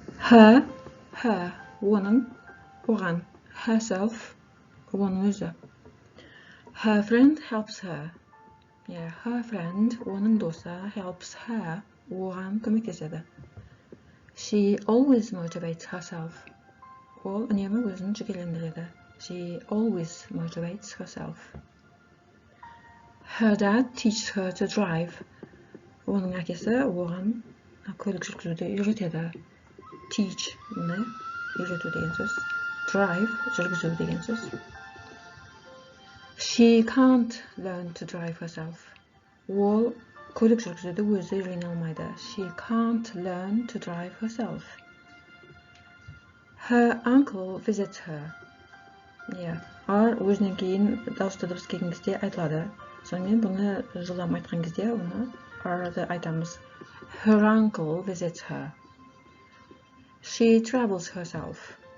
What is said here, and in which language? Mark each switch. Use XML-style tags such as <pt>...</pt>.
<kk>Her, оның, оған. Herself, оның өзі.</kk> <en>Her friend helps her. Her friend,</en> <kk>оның досы,</kk> <en>helps her,</en> <kk>оған көмектеседі.</kk> <en>She always motivates herself.</en> <kk>Ол үнемі өзін жігерлендіреді.</kk> <en>She always motivates herself. Her dad teaches her to drive.</en> <kk>Оның әкесі оған көлік жүргізуді үйретеді. Teach, үйрету деген сөз. Drive, жүргізу деген сөз.</kk> <en>She can't learn to drive herself.</en> <kk>Ол көлік жүргізуді өзі үйрене алмайды.</kk> <en>She can't learn to drive herself. Her uncle visits her.</en> <kk>Өзінен кейін дауысты дыбыс келген кезде айтылады. Сонымен бұны жылдам айтқан кезде оны арды айтамыз.</kk> <en>Her uncle visits her. She travels herself.</en>